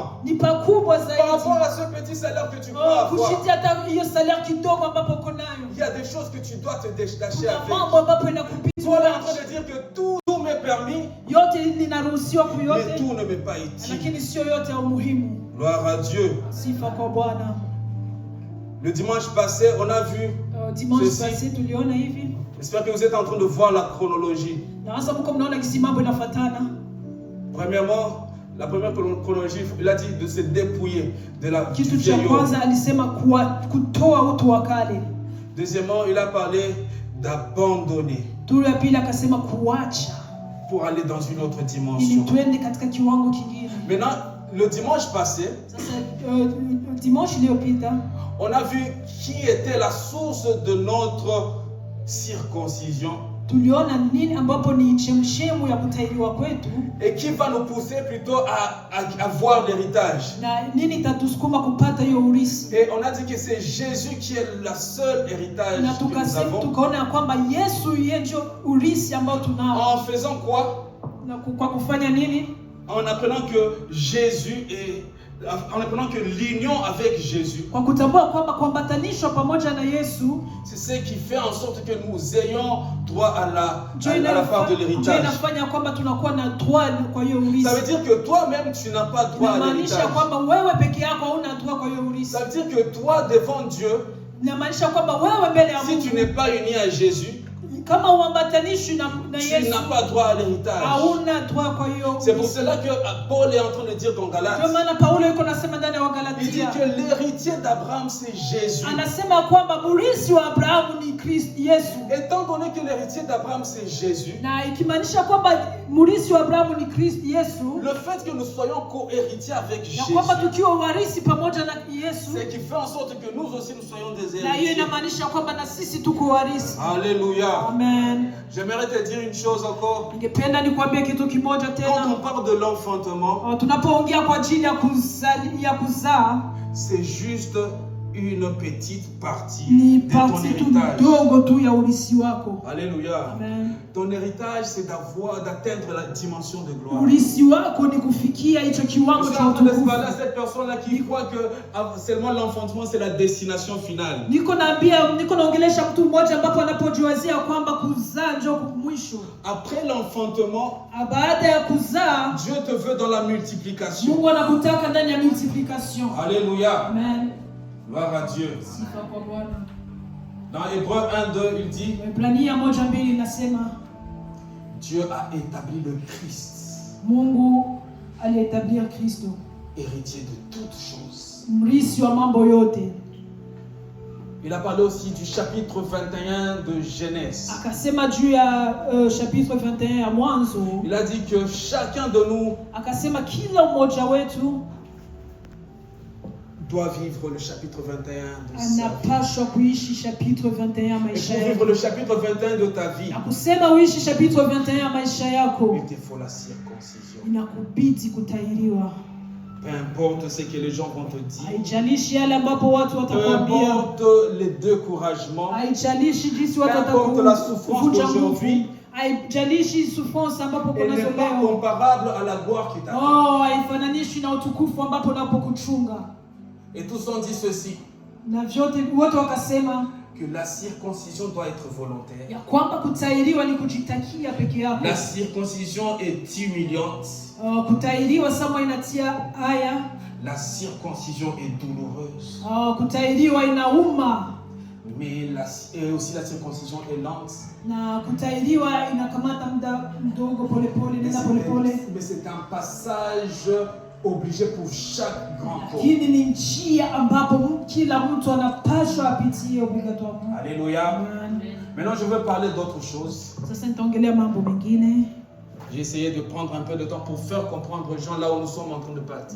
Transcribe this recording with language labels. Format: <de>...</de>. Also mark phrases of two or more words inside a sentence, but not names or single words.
<sw>ni pakubwa</sw> <fr>par rapport</fr> <sw>zaidi.</sw> <fr>à ce petit salaire que tu crois avoir.</fr> <sw>Kushindia hata hiyo salari kidogo ambapo uko nayo.</sw> <fr>Il y a des choses que tu dois te détacher</fr> <sw>Kuna</sw> <fr>avec.</fr> <sw>mambo ambapo</sw> <fr>Tu es</fr> <sw>inakupita.</sw> <fr>en train de dire que tout m'est permis,</fr> <sw>Yote linaruhusiwa</sw> <fr>mais</fr> <sw>kuyote,</sw> <fr>tout ne m'est pas utile.</fr> <sw>lakini sio yote ya umuhimu.</sw> <fr>Gloire à Dieu.</fr> <sw>Sifa kwa Bwana.</sw> <fr>Le dimanche passé, on a vu,</fr> <sw>Dimanche</sw> <fr>Ceci.</fr> <sw>passé tuliona hivi.</sw> <fr>j'espère que vous êtes en train de voir la chronologie.</fr> <sw>Na hasa mko mnaona kisi mambo inafuatana.</sw> <fr>Premièrement, la première chronologie, il a dit de se dépouiller de du</fr> <sw>Kitu cha</sw> <fr>vieil homme.</fr> <sw>kwanza alisema kutoa utu wa kale.</sw> <fr>Deuxièmement, il a parlé d'abandonner</fr> <sw>Turu ya pili akasema kuacha</sw> <fr>pour aller dans une autre</fr> <sw>ili</sw> <fr>dimension.</fr> <sw>tuende katika kiwango kingine.</sw> <fr>Maintenant, le dimanche passé,</fr> <sw>Sasa dimanche iliyopita</sw> <fr>on a vu qui était la source de notre circoncision</fr> <sw>tuliona nini ambapo ni chemchemu ya kutahiriwa kwetu</sw> <fr>et qui va nous pousser plutôt à avoir l'héritage.</fr> <sw>na nini itatusukuma kupata hiyo urisi.</sw> <fr>Et on a dit que c'est Jésus qui est la seule héritage</fr> <sw>Na</sw> <fr>que nous avons.</fr> <sw>tukaona kwamba Yesu yeye ndio urisi ambao tunao.</sw> <fr>En faisant quoi?</fr> <sw>Na kwa kufanya nini?</sw> <fr>En apprenant que Jésus est, en apprenant que l'union avec Jésus,</fr> <sw>Kwa kutambua kwamba kuambatanishwa pamoja na Yesu</sw> <fr>c'est ce qui fait en sorte que nous ayons droit à la part de</fr> <sw>ndio</sw> <fr>l'héritage.</fr> <sw>inafanya kwamba tunakuwa na droit kwa hiyo urisi.</sw> <fr>Ça veut dire que toi-même, tu n'as pas droit à</fr> <sw>Inamaanisha</sw> <fr>l'héritage.</fr> <sw>kwamba wewe peke yako hauna droit kwa hiyo urisi.</sw> <fr>Ça veut dire que toi, devant Dieu,</fr> <sw>Inamaanisha kwamba wewe mbele ya</sw> <fr>si tu</fr> <sw>Mungu</sw> <fr>n'es pas uni à Jésus,</fr> <sw>kama uambatanishwi na</sw> <fr>tu</fr> <sw>Yesu</sw> <fr>n'as pas droit à l'héritage.</fr> <sw>hauna droit kwa hiyo.</sw> <fr>C'est pour cela que Paul est en train de dire dans Galates,</fr> <sw>Ndio maana Paulo yuko nasema ndani ya</sw> <fr>il dit</fr> <sw>Wagalatia.</sw> <fr>que l'héritier d'Abraham, c'est Jésus.</fr> <sw>Anasema kwamba mrithi wa Abrahamu ni Kristo Yesu.</sw> <fr>Étant donné que l'héritier d'Abraham, c'est Jésus,</fr> <sw>Na ikimaanisha kwamba mrithi wa Abrahamu ni Kristo Yesu,</sw> <fr>le fait que nous soyons co-héritiers avec</fr> <sw>na</sw> <fr>Jésus,</fr> <sw>kwamba tukiwa warisi pamoja na Yesu,</sw> <fr>c'est qui fait en sorte que nous aussi nous soyons des</fr> <sw>na hiyo</sw> <fr>héritiers.</fr> <sw>inamaanisha kwamba na sisi tuko warisi.</sw> <fr>Alléluia.</fr> <sw>Amen.</sw> <fr>J'aimerais te dire une chose encore.</fr> <sw>Ningependa nikwambie kitu kimoja</sw> <fr>Quand</fr> <sw>tena.</sw> <fr>on parle de l'enfantement,</fr> <sw>Tunapoongea kwa ajili ya kuzaa</sw> <fr>c'est juste une petite partie</fr> <sw>ni</sw> <fr>de ton</fr> <sw>parti tu</sw> <fr>héritage.</fr> <sw>ndogo tu ya urisi wako.</sw> <fr>Alléluia.</fr> <sw>Amen.</sw> <fr>Ton héritage, c'est d'atteindre la dimension de gloire.</fr> <sw>Urisi wako ni kufikia hicho</sw> <fr>Je</fr> <sw>kiwango</sw> <fr>suis</fr> <sw>cha</sw> <fr>en train de</fr> <sw>utukufu.</sw> <fr>parler à cette personne-là qui croit que seulement l'enfantement, c'est la destination finale.</fr> <sw>Niko naongelesha mtu mmoja ambapo anapojiwazia kwamba kuzaa ndio mwisho.</sw> <fr>Après l'enfantement,</fr> <sw>Baada ya kuzaa,</sw> <fr>Dieu te veut dans la multiplication.</fr> <sw>Mungu anakutaka ndani ya multiplication.</sw> <fr>Alléluia.</fr> <sw>Amen.</sw> <fr>Gloire à Dieu.</fr> <sw>Sifa kwa Bwana.</sw> <fr>Dans Hébreux 1-2, il dit,</fr> <sw>Waebrania 1:2 inasema</sw> <fr>Dieu a établi le Christ,</fr> <sw>Mungu aliyetabia Kristo,</sw> <fr>héritier de toutes choses.</fr> <sw>mrithi wa mambo yote.</sw> <fr>Il a parlé aussi du chapitre 21 de Genèse.</fr> <sw>Akasema juu ya chapitre 21 ya Mwanzo.</sw> <fr>Il a dit que chacun de nous</fr> <sw>Akasema kila mmoja wetu</sw> <fr>doit vivre le chapitre 21 de sa vie.</fr> <sw>anapaswa kuishi chapitre 21</sw> <fr>Et</fr> <sw>maisha</sw> <fr>pour vivre</fr> <sw>yako.</sw> <fr>le chapitre 21 de ta vie,</fr> <sw>Na kusema uishi chapitre 21 maisha yako,</sw> <fr>il te faut la circoncision.</fr> <sw>inakubidi kutahiriwa.</sw> <fr>Peu importe ce que les gens vont te dire,</fr> <sw>Haijalishi yale ambapo watu</sw> <fr>peu</fr> <sw>watakwambia,</sw> <fr>importe les découragements,</fr> <sw>haijalishi jinsi watu</sw> <fr>peu importe la souffrance</fr> <sw>watakuvunja nguvu,</sw> <fr>d'aujourd'hui,</fr> <sw>haijalishi souffrance ambapo</sw> <fr>elle</fr> <sw>kuna</sw> <fr>n'est pas</fr> <sw>leo.</sw> <fr>comparable à la gloire qui t'attend.</fr> <sw>Oh, haifananishi na utukufu ambapo unapokuchunga.</sw> <fr>Et tous ont dit ceci,</fr> <sw>Na vyote wote wakasema</sw> <fr>que la circoncision doit être volontaire.</fr> <sw>ya kwamba kutahiriwa ni kujitakia peke yako.</sw> <fr>La circoncision est humiliante.</fr> <sw>Kutahiriwa sama inatia haya.</sw> <fr>La circoncision est douloureuse.</fr> <sw>Kutahiriwa inauma.</sw> <fr>Mais aussi la circoncision est lente.</fr> <sw>Na kutahiriwa inakamata muda mdogo, polepole, nenda polepole.</sw> <fr>Mais c'est un passage obligé pour chaque grand corps.</fr> <sw>Lakini ni njia ambapo kila mtu anapaswa apitie obligatoirement.</sw> <fr>Alléluia. Maintenant je veux parler d'autre chose.</fr> <sw>Sasa nitaongelea mambo mengine.</sw> <fr>J'ai essayé de prendre un peu de temps pour faire comprendre aux gens là où nous sommes en train de partir.</fr>